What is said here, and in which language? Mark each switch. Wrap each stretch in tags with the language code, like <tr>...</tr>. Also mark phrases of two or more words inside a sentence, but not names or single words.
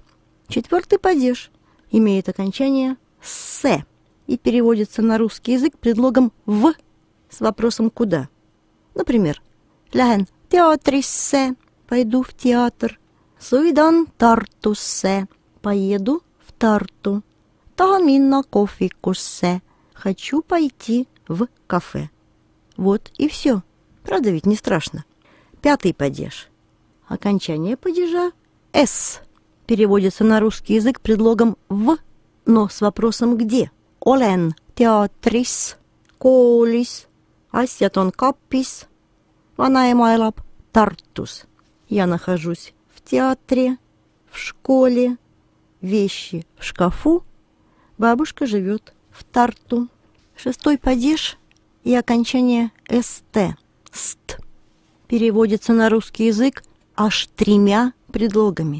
<ru>4-й падеж имеет окончание «се» и переводится на русский язык предлогом «в» с вопросом «куда?». Например,</ru> <et>«Lähen teatrisse» –</et> <ru>«пойду в театр»,</ru> <et>«Sõidan Tartusse» –</et> <ru>«поеду в Тарту»,</ru> <et>«Tahan minna kohvikusse» –</et> <ru>«хочу пойти в кафе». Вот и все. Правда ведь не страшно? 5-й падеж. Окончание падежа «с» переводится на русский язык предлогом «в», но с вопросом «где?».</ru> <et>«Olen teatris, koolis, asjad on kapis, vanaema elab Tartus».</et> <ru>Я нахожусь в театре, в школе, вещи в шкафу, бабушка живет в Тарту. 6-й падеж и окончание «ст» – «ст» переводится на русский язык аж 3 предлогами.</ru>